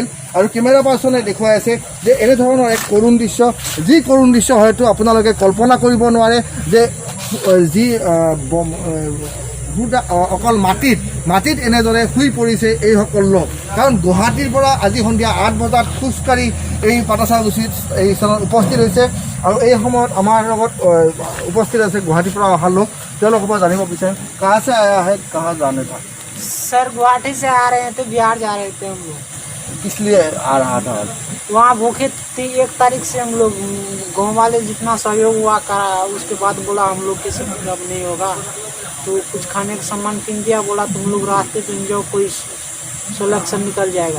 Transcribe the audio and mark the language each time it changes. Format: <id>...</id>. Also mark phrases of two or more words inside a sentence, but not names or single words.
<as>আৰু কেমেৰা পাৰ্চনে দেখুৱাই আছে যে এনেধৰণৰ এক কৰুণ দৃশ্য, যি কৰুণ দৃশ্য হয়তো আপোনালোকে কল্পনা কৰিব নোৱাৰে যে যি অকল মাটিত এনেদৰে শুই পৰিছে এইসকল লোক। কাৰণ গুৱাহাটীৰ পৰা আজি সন্ধিয়া 8 বজাত খোজকাঢ়ি এই পাটাচাগুচিত এই স্থানত উপস্থিত হৈছে আৰু এই সময়ত আমাৰ লগত উপস্থিত আছে গুৱাহাটীৰ পৰা অহা লোক। তেওঁলোকৰ পৰা জানিব বিচাৰিম</as> <hi>कहाँ से आया है, कहाँ जाने था? सर गुवाहाटी से आ रहे हैं तो बिहार जा रहे थे हम लोग। किस लिए आ रहा था? वहाँ भूखे 1 तारीख से हम लोग गाँव वाले जितना सहयोग हुआ करा, उसके बाद बोला हम लोग के सब अब नहीं होगा, तो कुछ खाने का सामान किन दिया, बोला तुम लोग रास्ते पे जाओ, कोई सोलक्शन निकल जाएगा।</hi>